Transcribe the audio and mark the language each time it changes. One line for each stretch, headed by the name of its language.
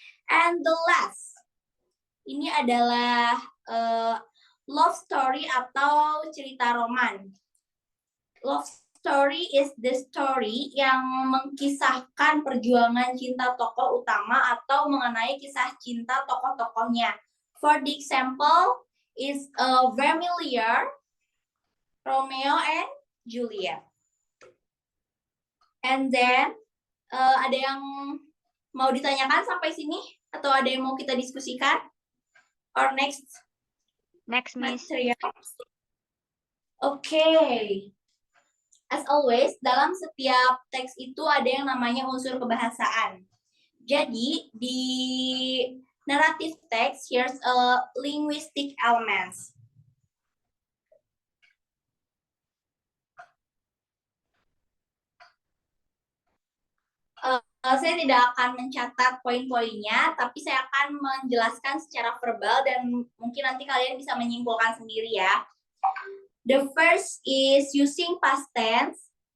English: And the last,
Indonesian: ini adalah love story atau cerita roman.
English: Love story is the story
Indonesian: yang mengkisahkan perjuangan cinta tokoh utama atau mengenai kisah cinta tokoh-tokohnya.
English: For the example is Vermilion, Romeo and Juliet. And then
Indonesian: ada yang mau ditanyakan sampai sini? Atau ada yang mau kita diskusikan?
English: Or next? Next, Miss.
Indonesian: Okay.
English: As always,
Indonesian: dalam setiap teks itu ada yang namanya unsur kebahasaan. Jadi, di
English: narrative text, here's a linguistic elements.
Indonesian: Saya tidak akan mencatat poin-poinnya, tapi saya akan menjelaskan secara verbal dan mungkin nanti kalian bisa menyimpulkan sendiri ya.
English: The first is using past tense.